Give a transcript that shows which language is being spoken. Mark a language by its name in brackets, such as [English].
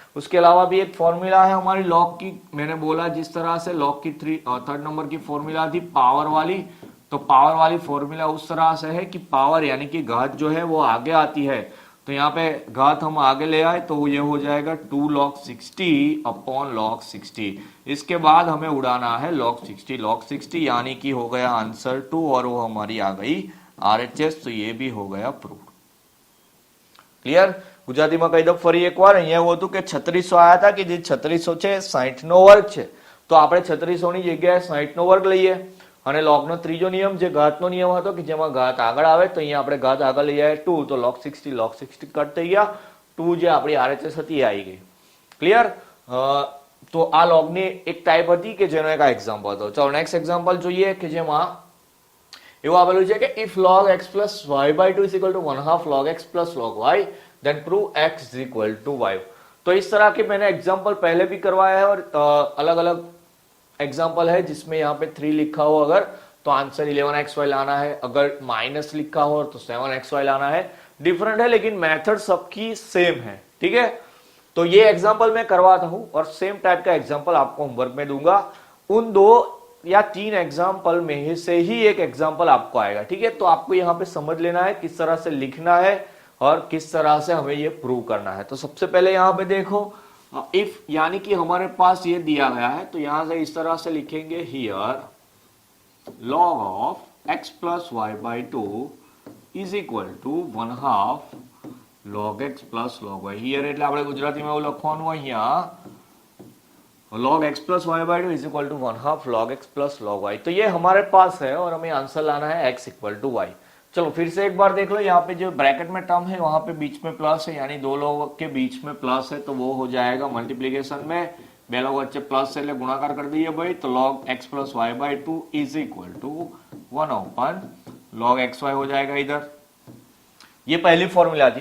[Hindi] उसके अलावा भी एक फॉर्मूला है हमारी log की, मैंने बोला जिस तरह से log की थर्ड नंबर की फॉर्मूला थी पावर वाली, तो पावर वाली फॉर्मूला उस तरह से है कि पावर यानी कि घात जो है वो आगे आती है, तो यहाँ पे घात हम आगे ले आए तो ये हो जाएगा 2 log 60 अपॉन log 60। इसके बाद हमें उड़ाना है log 60 यानी कि हो गया आंसर 2 और वो हमारी आ गई आरएचएस। तो ये भी हो गया प्रूव। क्लियर? गुजराती में कही दो फरी एक बार। [Gujarati] अहींया એવું હતું કે 3600 આયા હતા કે જે 3600 છે 60 નો વર્ગ છે, તો આપણે 3600 ની જગ્યાએ 60 નો વર્ગ લઈએ અને log નો ત્રીજો નિયમ જે ઘાતનો નિયમ હતો કે જેમાં ઘાત આગળ આવે તો અહીંયા આપણે ઘાત આગળ લઈ આવીએ 2, તો log 60 કટ થઈ ગયા, 2 જે આપણી આરએચએસ હતી એ આવી ગઈ। ક્લિયર? તો આ log ની એક ટાઈપ હતી કે જેનો એક આ એક્ઝામ્પલ હતો। ચલો નેક્સ્ટ એક્ઝામ્પલ જોઈએ કે જેમાં એવું આવેલું છે કે [English] if log x plus y by 2 is equal to 1/2 log x plus log y then prove x is equal to y। [Hindi] तो इस तरह के मैंने एग्जाम्पल पहले भी करवाया है और अलग अलग एग्जाम्पल है जिसमें यहाँ पे 3 लिखा हो अगर तो आंसर 11xy लाना है, अगर माइनस लिखा हो तो 7xy लाना है। डिफरेंट है लेकिन मेथड सबकी सेम है। ठीक है, तो ये एग्जाम्पल मैं करवाता हूं और सेम टाइप का एग्जाम्पल आपको होमवर्क में दूंगा। उन 2 या 3 एग्जाम्पल में से ही एक एग्जाम्पल आपको आएगा। ठीक है, तो आपको यहाँ पे समझ लेना है किस तरह से लिखना है और किस तरह से हमें ये प्रूव करना है। तो सबसे पहले यहाँ पे देखो इफ यानी कि हमारे पास ये दिया गया है तो यहां से इस तरह से लिखेंगे here [English] log of x plus y by 2 is equal to 1/2 log x plus log y। [Gujarati] Here એટલે આપણે ગુજરાતીમાં એવું લખવાનું અહીંયા [English] log x plus y by 2 is equal to 1/2 log x plus log y। [Hindi] तो ये हमारे पास है और हमें आंसर लाना है x equal to y। चलो फिर से एक बार देख लो, यहाँ पे जो ब्रैकेट में टर्म है वहां पे बीच में प्लस है, यानी 2 लोग के बीच में प्लस है तो वो हो जाएगा मल्टीप्लीकेशन में 2 लोग वच्चे प्लस है गुणाकार कर दिए भाई, तो [English] log x plus y by 2 is equal to 1 upon log xy [Hindi] हो जाएगा इधर। ये पहली फॉर्मूला थी।